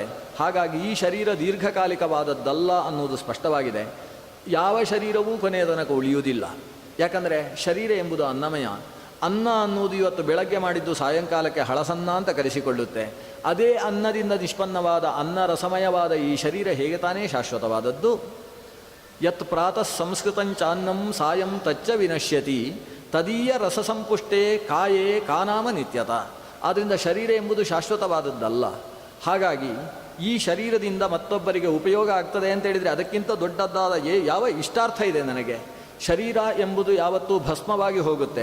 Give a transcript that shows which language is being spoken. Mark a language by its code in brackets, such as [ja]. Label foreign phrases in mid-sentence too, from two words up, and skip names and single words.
[kn] ಹಾಗಾಗಿ ಈ ಶರೀರ ದೀರ್ಘಕಾಲಿಕವಾದದ್ದಲ್ಲ ಅನ್ನೋದು ಸ್ಪಷ್ಟವಾಗಿದೆ. ಯಾವ ಶರೀರವೂ ಕೊನೆಯ ತನಕ ಉಳಿಯುವುದಿಲ್ಲ. ಯಾಕಂದರೆ ಶರೀರ ಎಂಬುದು ಅನ್ನಮಯ. ಅನ್ನ ಅನ್ನುವುದು ಇವತ್ತು ಬೆಳಗ್ಗೆ ಮಾಡಿದ್ದು ಸಾಯಂಕಾಲಕ್ಕೆ ಹಳಸನ್ನ ಅಂತ ಕರೆಸಿಕೊಳ್ಳುತ್ತೆ. ಅದೇ ಅನ್ನದಿಂದ ನಿಷ್ಪನ್ನವಾದ ಅನ್ನ ರಸಮಯವಾದ ಈ ಶರೀರ ಹೇಗೆ ತಾನೇ ಶಾಶ್ವತವಾದದ್ದು? [sa] ಯತ್ ಪ್ರಾತಃ ಸಂಸ್ಕೃತಂಚಾನ್ನಂ ಸಾಯಂ ತಚ್ಚ ವಿನಶ್ಯತಿ ತದೀಯ ರಸಸಂಪುಷ್ಟೇ ಕಾಯೇ ಕಾನಾಮ ನಿತ್ಯತ. [kn] ಆದ್ದರಿಂದ ಶರೀರ ಎಂಬುದು ಶಾಶ್ವತವಾದದ್ದಲ್ಲ. ಹಾಗಾಗಿ ಈ ಶರೀರದಿಂದ ಮತ್ತೊಬ್ಬರಿಗೆ ಉಪಯೋಗ ಆಗ್ತದೆ ಅಂತ ಹೇಳಿದರೆ ಅದಕ್ಕಿಂತ ದೊಡ್ಡದಾದ ಯಾವ ಇಷ್ಟಾರ್ಥ ಇದೆ ನನಗೆ? ಶರೀರ ಎಂಬುದು ಯಾವತ್ತೂ ಭಸ್ಮವಾಗಿ ಹೋಗುತ್ತೆ.